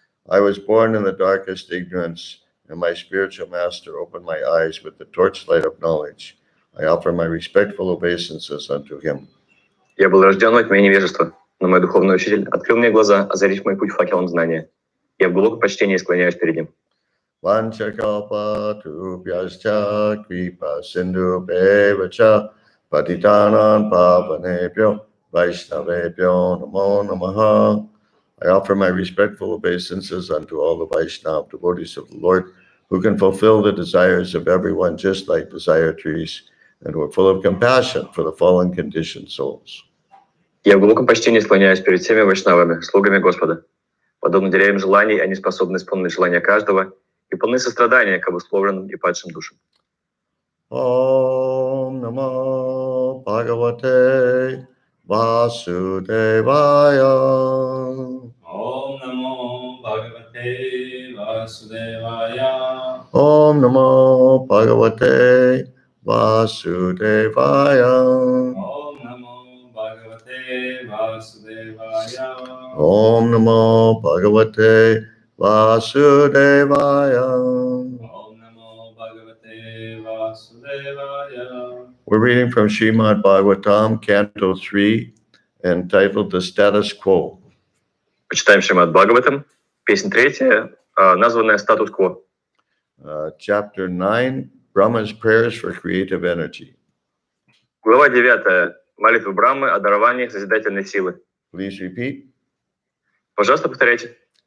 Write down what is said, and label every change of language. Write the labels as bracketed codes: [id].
[en] I was born in the darkest ignorance, and my spiritual master opened my eyes with the torchlight of knowledge. I offer my respectful obeisances unto him. [ru] Я был рожден во тьме невежества, но мой духовный учитель открыл мне глаза, озарив мой путь факелом знания. Я в глубоком почтении склоняюсь перед ним. [sa] Vanchakalpatubhyascha kripa sindhubheva patitanam pavanebhyo vaishnavebhyo namo namaha. [en] I offer my respectful obeisances unto all the Vaishnava devotees of the Lord, who can fulfill the desires of everyone just like desire trees, and who are full of compassion for the fallen conditioned souls. [ru] Я в глубоком почтении склоняюсь перед всеми вайшнавами, слугами Господа. Подобно деревьям желаний, они способны исполнить желания каждого и полны сострадания к обусловленным и падшим душам. [sa] Om Namo Bhagavate Vasudevaya. Om Namo Bhagavate Vasudevaya. Om Namo Bhagavate Vasudevaya. Om Namo Bhagavate Vasudevaya. Om Namo Bhagavate Vasudevaya. Om Namo Bhagavate Vasudevaya. [en] We're reading from Srimad Bhagavatam, Canto 3, entitled The Status Quo. [ru] Почитаем Шримад Бхагаватам, песня 3, названная «Статус-кво». [en] Chapter 9, Brahma's Prayers for Creative Energy. [ru] Глава 9. Молитва Брамы о даровании созидательной силы. [en] Please repeat. [ru] Пожалуйста, повторяйте.